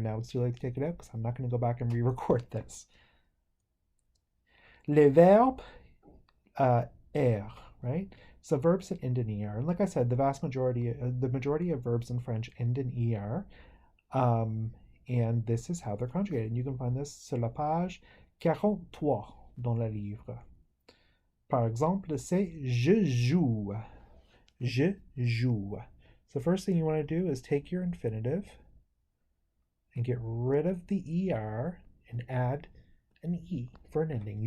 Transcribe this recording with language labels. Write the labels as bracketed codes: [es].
[en] Now it's too late to take it out because I'm not going to go back and re-record this. [fr] Les verbes er, right? [en] So verbs that end in er. And like I said, the majority of verbs in French end in er. And this is how they're conjugated. And you can find this [fr] sur la page 43 dans le livre. Par exemple, c'est je joue. Je joue. [en] So first thing you want to do is take your infinitive and get rid of the er and add an e for an ending.